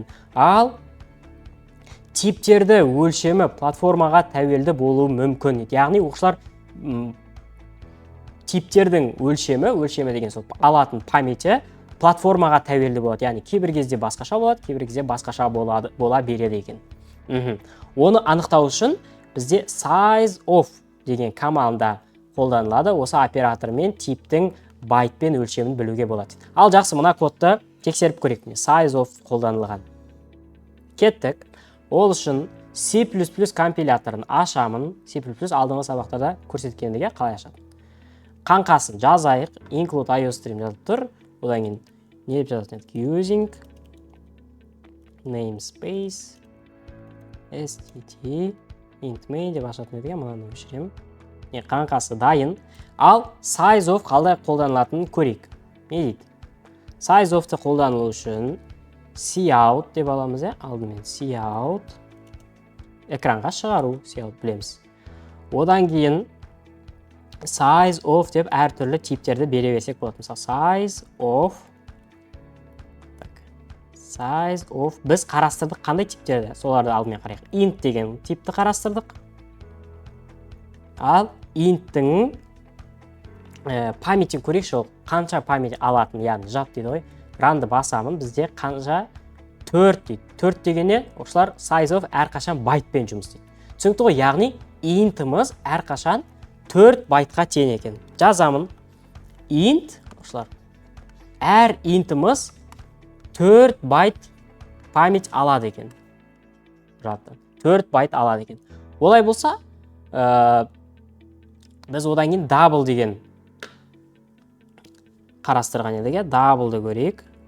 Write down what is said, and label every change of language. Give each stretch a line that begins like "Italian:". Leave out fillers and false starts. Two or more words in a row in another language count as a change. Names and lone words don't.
Kazakh: Ал типтерді өлшемі платформаға тәуелді болуы мүмкін. Яғни оқушылар типтердің өлшемі деген сол алатын памяті платформаға тәуелді болады. Яғни кейбір кезде басқаша болады, кейбір кезде басқаша бола береді екен. Оны анықтау үшін бізде
English: size of
Kazakh: деген команда қолданылады. Осы оператормен типтің байтпен өлшемін білуге болады. Ал жақсы, мына кодты тексеріп көрейік.
English: Size of
Kazakh: қолданылған. Кеттік. Ол үшін C++ компиляторын ашамын. C++ алдыңғы сабақтарда көрсеткендіге қалай ашамын. Қаңқасын жазайық.
English: Include IOStream
Kazakh: жазып тұр. Одан кейін не деп жазатын едік?
English: Using namespace STT int main
Kazakh: деп ашатын едік. Мұнаны өшіремін. Қаңқасы дайын. Ал
English: size of
Kazakh: қалай қолданылатынын көрейік. Не дейді?
English: Size of-
Kazakh: ты қолданылу үшін cout деп аламыз, алдымен cout. Экранға шығару, cout білеміз. Одан кейін
English: size of
Kazakh: деп әртүрлі типтерді бере берсек болады. Мысалы,
English: size of
Kazakh: біз қарастырдық қандай типтерді? Соларды алдымен қарайық. Int деген типті қарастырдық. Ал int-тің паметін көрейікші, ол қанша памет алатын, яғни жад дейді ғой. Ранды басамын, бізде қанша 4 дейді. 4 дегенде осылар
English: size of
Kazakh: әрқашан байтпен жұмыс істейді. Түсінікті ғой, яғни int-іміз әрқашан 4 байтқа тең екен. Жазамын. Int, осылар. Әр int-іміз 4 байт памет алады екен. Жадтан. 4 байт алады екен. Олай болса, біз одан кейін double деген қарастырған едік, double'ды көрейік.